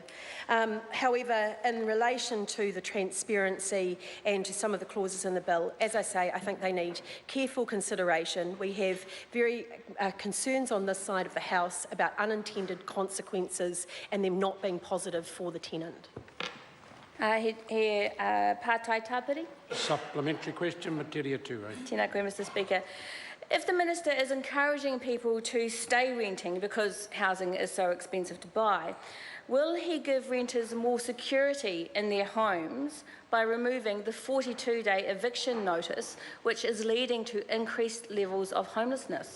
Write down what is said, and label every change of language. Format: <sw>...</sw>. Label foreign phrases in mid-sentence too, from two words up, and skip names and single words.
<en>However, in relation to the transparency and to some of the clauses in the bill, as I say, I think they need careful consideration. We have very concerns on this side of the House about unintended consequences and them not being positive for the tenant.</en> <mi>Pātai tāpiri.</mi> <en>Supplementary question, Metiria Turei.</en> <mi>Tēnā koe,</mi> <en>Mr Speaker. If the Minister is encouraging people to stay renting because housing is so expensive to buy, will he give renters more security in their homes by removing the 42-day eviction notice, which is leading to increased levels of homelessness?</en>